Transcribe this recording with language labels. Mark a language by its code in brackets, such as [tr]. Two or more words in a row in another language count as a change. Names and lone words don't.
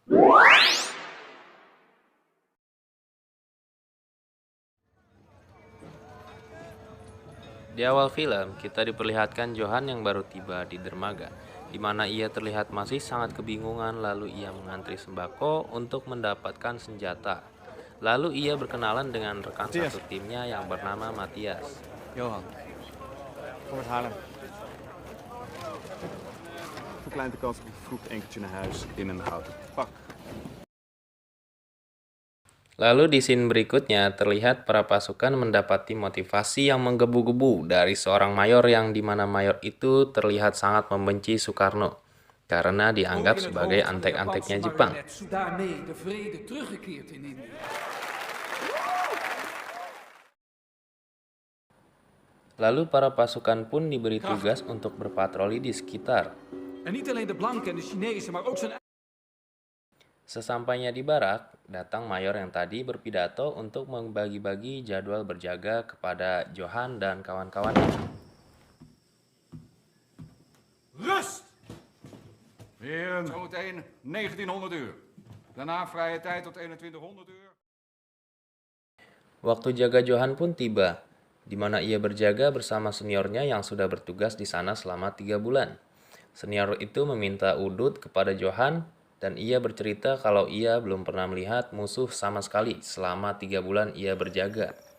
[id] Di awal film, kita diperlihatkan Johan yang baru tiba di dermaga, di mana ia terlihat masih sangat kebingungan. Lalu ia mengantri sembako untuk mendapatkan senjata. Lalu ia berkenalan dengan rekan satu timnya yang bernama Matthias. [nl] Johan, kom eens halen. Verkleint de kans op een vroeg enkeltje naar huis in een houten pak. [id] Lalu di scene berikutnya terlihat para pasukan mendapati motivasi yang menggebu-gebu dari seorang mayor yang dimana mayor itu terlihat sangat membenci Soekarno karena dianggap sebagai antek-anteknya Jepang. [nl] Daarmee de vrede teruggekeerd in Indië. [id] Lalu para pasukan pun diberi tugas untuk berpatroli di sekitar. [nl] En niet alleen de blanken en de Chinezen, maar ook zijn. [id] Sesampainya di barak, datang mayor yang tadi berpidato untuk membagi-bagi jadwal berjaga kepada Johan dan kawan-kawannya. [nl] Rust! Heren, zometeen 1900 uur. Daarna vrije tijd tot 2100 uur. [id] Waktu jaga Johan pun tiba, di mana ia berjaga bersama seniornya yang sudah bertugas di sana selama 3 bulan. Senior itu meminta udut kepada Johan, dan ia bercerita kalau ia belum pernah melihat musuh sama sekali selama 3 bulan ia berjaga.